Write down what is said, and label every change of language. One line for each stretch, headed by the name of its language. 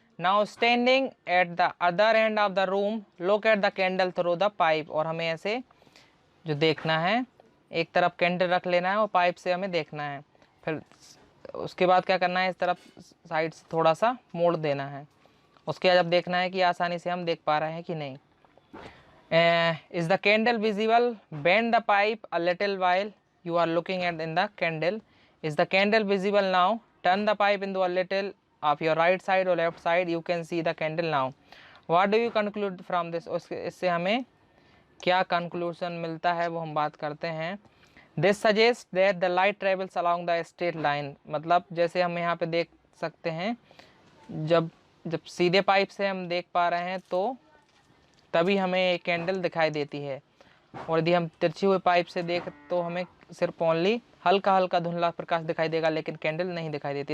English: Now standing at the other end of the room, look at the candle through the pipe।
Hindi: और हमें ऐसे जो देखना है, एक तरफ कैंडल रख लेना है और पाइप से हमें देखना है। फिर उसके बाद क्या करना है, इस तरफ साइड से थोड़ा सा मोड़ देना है। उसके बाद अब देखना है कि आसानी से हम देख पा रहे हैं कि नहीं।
English: Is the candle visible? Bend the pipe a little while you are looking at in the candle. Is the candle visible now? Turn the pipe into a little of your right side or left side. You can see the candle now. What do you conclude from this?
Hindi: इससे हमें क्या conclusion मिलता है वो हम बात करते हैं।
English: This suggests that the light travels along the straight line।
Hindi: मतलब जैसे हम यहाँ पे देख सकते हैं, जब सीधे पाइप से हम देख पा रहे हैं तो तभी हमें एक कैंडल दिखाई देती है, और यदि हम तिरछी हुए पाइप से देख तो हमें सिर्फ ओनली हल्का हल्का धुंधला प्रकाश दिखाई देगा, लेकिन कैंडल नहीं दिखाई देती।